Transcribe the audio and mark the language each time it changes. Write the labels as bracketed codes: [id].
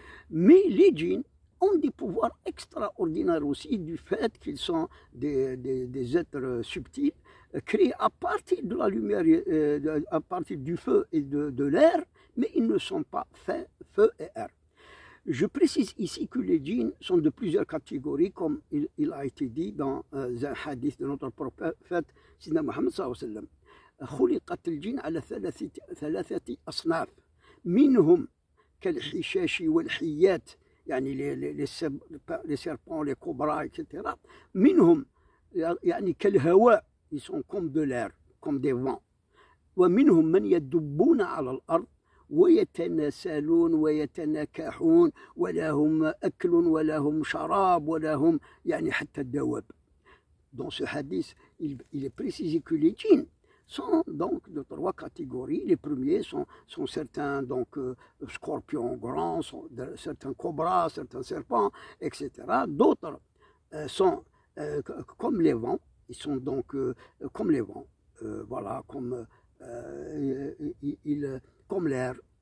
[fr] Mais les djinns ont des pouvoirs extraordinaires aussi du fait qu'ils sont des êtres subtils, créés à partir de la lumière, à partir du feu et de l'air, mais ils ne sont pas faits feu et air. Je précise ici que les djinns sont de plusieurs catégories, comme il a été dit dans un hadith de notre prophète, Sidna Muhammad sallallahu alayhi wa sallam. [ar] خلقت الجن على ثلاثة أصناف منهم كالحشاش والحيات يعني [fr] les serpents, les cobras, etc. [ar] منهم يعني كالهواء, [fr] ils sont comme de l'air, comme des vents. [ar] ومنهم من يدبون على الأرض ويتناسلون ويتناكحون ولهم أكل ولهم شراب ولهم يعني حتى الدواب. [fr] Dans ce hadith, il est précisé que les djinns sont donc de trois catégories. Les premiers sont certains donc, scorpions grands, certains cobras, certains serpents, etc. D'autres sont comme les vents, ils sont donc comme les vents, voilà, comme l'air.